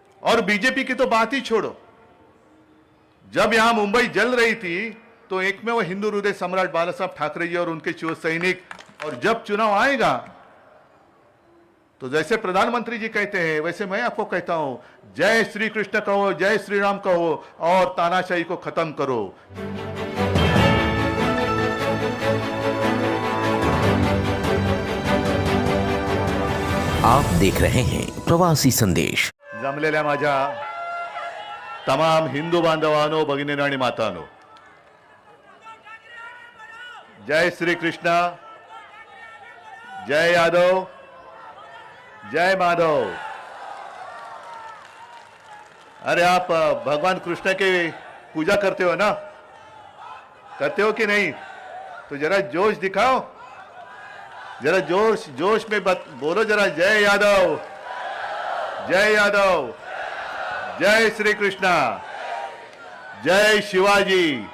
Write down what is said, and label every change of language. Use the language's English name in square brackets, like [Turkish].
[Hindi] और बीजेपी की तो बात ही छोड़ो। जब यहां मुंबई जल रही थी तो एक में वो हिंदू हृदय सम्राट बाला साहब ठाकरे जी और उनके शिव सैनिक, और जब चुनाव आएगा तो जैसे प्रधानमंत्री जी कहते हैं वैसे मैं आपको कहता हूं, जय श्री कृष्ण कहो, जय श्री राम कहो और तानाशाही को खत्म करो। आप देख रहे हैं प्रवासी संदेश। [Marathi] जमलेल्या माझ्या तमाम हिंदू बांधवांनो, भगिनींनो आणि मातांनो, जय श्री कृष्ण, जय यादव, जय माधव। [Hindi] अरे आप भगवान कृष्ण की पूजा करते हो ना? करते हो कि नहीं? तो जरा जोश दिखाओ, जरा जोश जोश में बोलो जरा, जय यादव, जय यादव, जय श्री कृष्णा, जय शिवाजी।